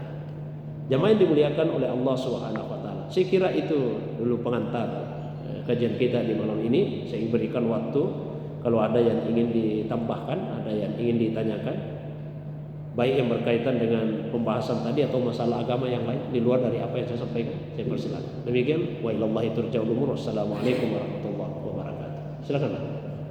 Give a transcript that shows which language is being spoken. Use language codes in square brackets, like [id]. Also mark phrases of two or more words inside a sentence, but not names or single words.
[id] Jamaah yang dimuliakan oleh Allah SWT, saya kira itu dulu pengantar kajian kita di malam ini. Saya berikan waktu kalau ada yang ingin ditambahkan, ada yang ingin ditanyakan, baik yang berkaitan dengan pembahasan tadi atau masalah agama yang lain di luar dari apa yang saya sampaikan, saya persilakan. Demikian, [ar] وإلى الله ترجع الأمور. والسلام عليكم ورحمة الله وبركاته. [id] Silakan.